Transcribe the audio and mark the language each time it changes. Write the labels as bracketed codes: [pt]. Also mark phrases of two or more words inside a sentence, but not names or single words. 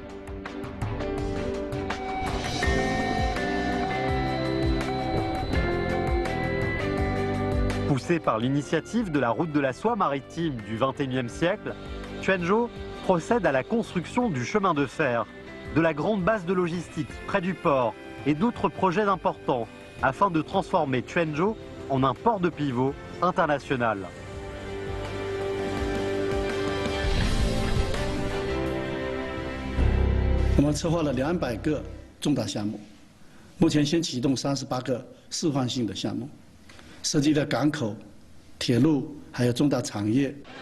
[fr] Poussé par l'initiative de la route de la soie maritime du XXIe siècle, Quanzhou procède à la construction du chemin de fer, de la grande base de logistique près du port et d'autres projets importants afin de transformer Quanzhou en un port de pivot international. Nous avons [zh] 200 个重大项目，目前先启动38个示范性的项目。涉及的港口、铁路，还有重大产业。